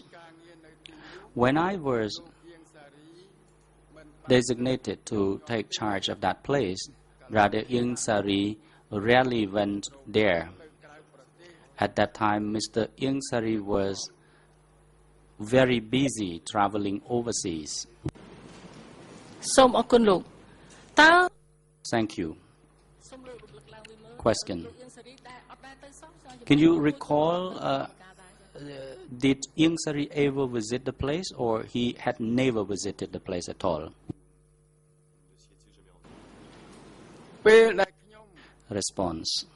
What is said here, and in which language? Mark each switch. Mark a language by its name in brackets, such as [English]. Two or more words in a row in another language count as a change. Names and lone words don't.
[English] When I was designated to take charge of that place, Brother Ieng Sari rarely went there. At that time, Mr. Ieng Sari was very busy traveling overseas. [Khmer] សូមអរគុណលោកតើ [English] Thank you. Question. Can you recall, did Ieng Sari ever visit the place, or he had never visited the place at all? Response.